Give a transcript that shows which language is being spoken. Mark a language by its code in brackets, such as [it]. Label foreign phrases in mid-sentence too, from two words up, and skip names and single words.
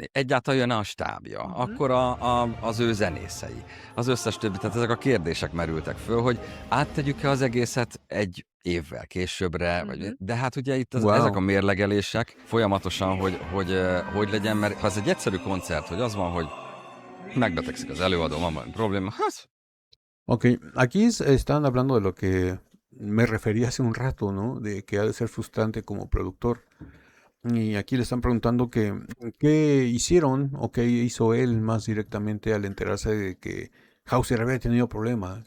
[hu] Egyáltalán jön-e a stábja, akkor az ő zenészei, az összes többi, tehát ezek a kérdések merültek föl, hogy áttegyük-e az egészet egy évvel későbbre, vagy, de hát ugye itt ezek a mérlegelések folyamatosan, hogy legyen, mert ha ez egy egyszerű koncert, hogy az van, hogy megbetegszik az előadó, van valami probléma, hát [es] Ok, aquí están hablando de lo que me refería hace un rato, ¿no? De que ha de ser frustrante como productor. Y aquí le están preguntando qué hicieron o qué hizo él más directamente al enterarse de que Hauser había tenido problemas.